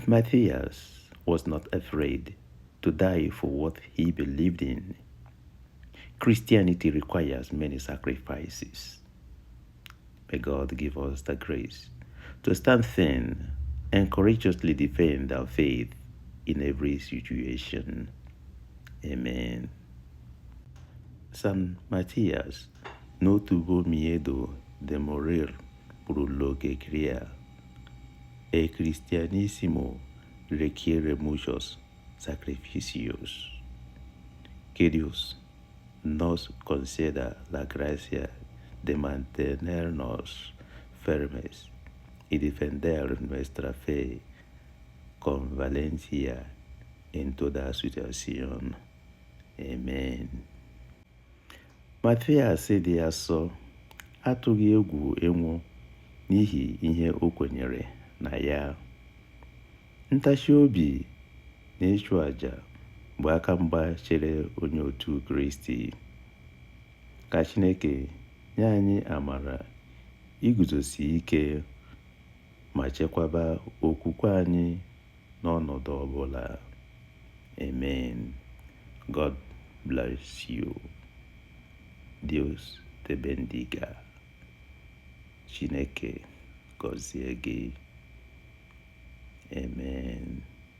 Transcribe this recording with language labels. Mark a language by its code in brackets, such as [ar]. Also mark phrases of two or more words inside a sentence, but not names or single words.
[en] Matthias was not afraid to die for what he believed in. Christianity requires many sacrifices. May God give us the grace to stand firm and courageously defend our faith in every situation. Amen. [es] San Matías no tuvo miedo de morir por lo que creía. El cristianismo requiere muchos sacrificios. Que Dios nos conceda la gracia de mantenernos firmes y defender nuestra fe con valencia en toda situación. Amen. [ig] Matthias dị asọ atụghị egwu ịnwụ n'ihi ihe o kwenyere na ya. Ntachi obi na ịchụ àjà bụ aka mgba chere onye otu Kristi. Ka Chineke nye anyị amara iguzosi ike ma chekwaba okwukwe anyị n'ọnọdụ ọbụla. [en] Amen. God bless you. [es] Dios te bendiga. [ig] Chineke gọzie gị. Amen.